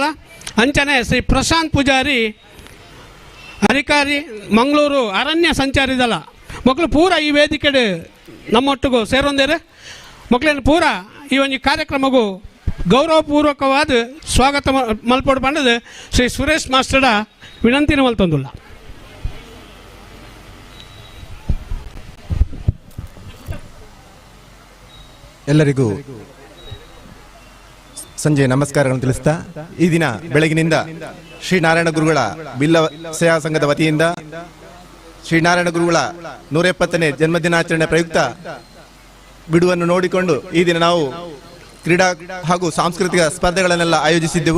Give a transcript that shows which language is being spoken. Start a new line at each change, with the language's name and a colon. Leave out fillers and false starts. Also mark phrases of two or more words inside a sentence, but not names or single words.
Kannada: ಅಂಚನೆ ಶ್ರೀ ಪ್ರಶಾಂತ್ ಪೂಜಾರಿ ಅಧಿಕಾರಿ ಮಂಗಳೂರು ಅರಣ್ಯ ಸಂಚಾರಿ ದಳ.
Tulu: ಮಕ್ಕಳು ಪೂರ ಈ ವೇದಿಕೆ ನಮ್ಮೊಟ್ಟಿಗೂ ಸೇರೊಂದೇರು. ಮಕ್ಕಳನ್ನು ಪೂರ ಈ ಒಂದು ಕಾರ್ಯಕ್ರಮಗೂ ಗೌರವಪೂರ್ವಕವಾದ ಸ್ವಾಗತ ಮಲ್ಪಡು ಬಂದದ್ದು ಶ್ರೀ ಸುರೇಶ್ ಮಾಸ್ಟರ್ಡ ವಿನಂತಿನ ಮಲ್ತೊಂದುಲ್ಲ.
Kannada: ಎಲ್ಲರಿಗೂ ಸಂಜೆ ನಮಸ್ಕಾರಗಳನ್ನು ತಿಳಿಸ್ತಾ, ಈ ದಿನ ಬೆಳಗಿನಿಂದ ಶ್ರೀನಾರಾಯಣ ಗುರುಗಳ ಬಿಲ್ಲವ ಸೇವಾ ಸಂಘದ ವತಿಯಿಂದ ಶ್ರೀನಾರಾಯಣ ಗುರುಗಳ 170ನೇ ಜನ್ಮದಿನಾಚರಣೆ ಪ್ರಯುಕ್ತ ಬಿಡುವನ್ನು ನೋಡಿಕೊಂಡು ಈ ದಿನ ನಾವು ಕ್ರೀಡಾ ಹಾಗೂ ಸಾಂಸ್ಕೃತಿಕ ಸ್ಪರ್ಧೆಗಳನ್ನೆಲ್ಲ ಆಯೋಜಿಸಿದ್ದೆವು.